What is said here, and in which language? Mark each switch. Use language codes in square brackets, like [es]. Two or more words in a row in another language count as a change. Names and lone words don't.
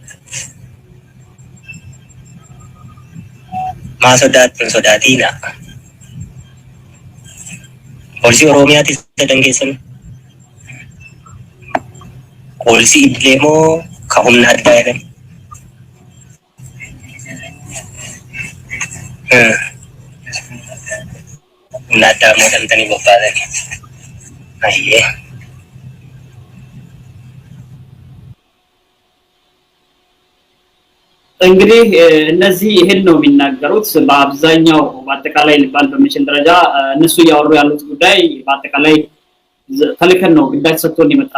[om] maa sodaatiina poolisii Oromiyaatti dangeessan poolisii idilee moo ka humna addaa jedhan humna addaa moo dhamtanii bobbaatanii ayyee [am] እንግዲህ እነዚህ ይሄን ነው የሚናገሩት። በአብዛኛው በአጠቃላይ ሊባል በሚችል ደረጃ እነሱ ያወሩ ያሉት ጉዳይ በአጠቃላይ ተልከን ነው ግዳጅ ሰጥቶን የመጣ